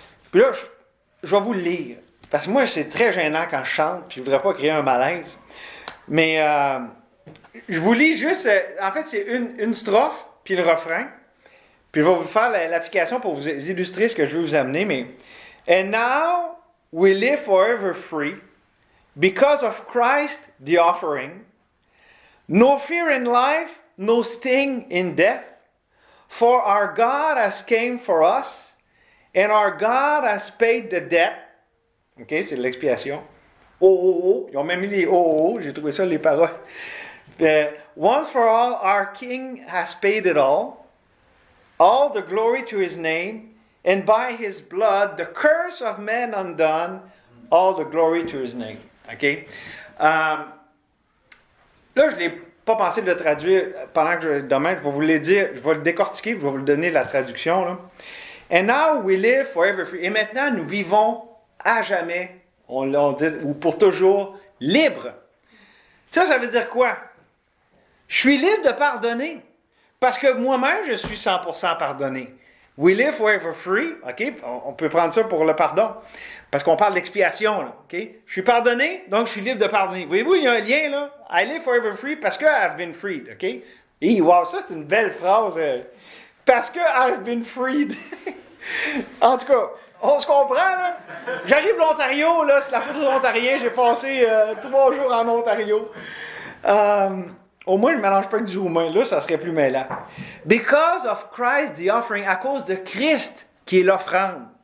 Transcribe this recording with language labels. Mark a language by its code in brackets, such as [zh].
[fr] Puis là, je vais vous le lire. Parce que moi, c'est très gênant quand je chante, puis je ne voudrais pas créer un malaise. Mais je vous lis juste... en fait, c'est une strophe, puis le refrain. Puis je vais vous faire l'application pour vous illustrer ce que je veux vous amener. Mais « [en] And now we live forever free, Because of Christ, the offering, no fear in life, no sting in death, for our God has came for us, and our God has paid the debt. [fr] OK, c'est de l'expiation. Oh. Ils ont même mis les oh. J'ai trouvé ça, les paroles. [en] Once for all, our King has paid it all the glory to his name, and by his blood, the curse of man undone, all the glory to his name. [fr] OK? Là, je n'ai pas pensé de le traduire pendant que demain, je vais vous le dire, je vais le décortiquer, je vais vous le donner la traduction. Là. [en] And now we live forever free. [fr] Et maintenant, nous vivons à jamais, on dit, ou pour toujours, libres. Ça veut dire quoi? Je suis libre de pardonner. Parce que moi-même, je suis 100% pardonné. [en] We live forever free. [fr] OK? On peut prendre ça pour le pardon. Parce qu'on parle d'expiation. Là, OK? Je suis pardonné, donc je suis libre de pardonner. Voyez-vous, il y a un lien là. [en] I live forever free [fr] parce que [en] I've been freed. [fr] OK? Et wow, ça c'est une belle phrase. Parce que [en] I've been freed. [fr] En tout cas, on se comprend, là. J'arrive de l'Ontario, là, c'est la faute des Ontariens. J'ai passé 3 jours en Ontario. Au moins, je ne mélange pas avec du roumain. Là, ça serait plus mêlant. [en] Because of Christ, the offering, [fr] à cause de Christ, qui est l'offrande.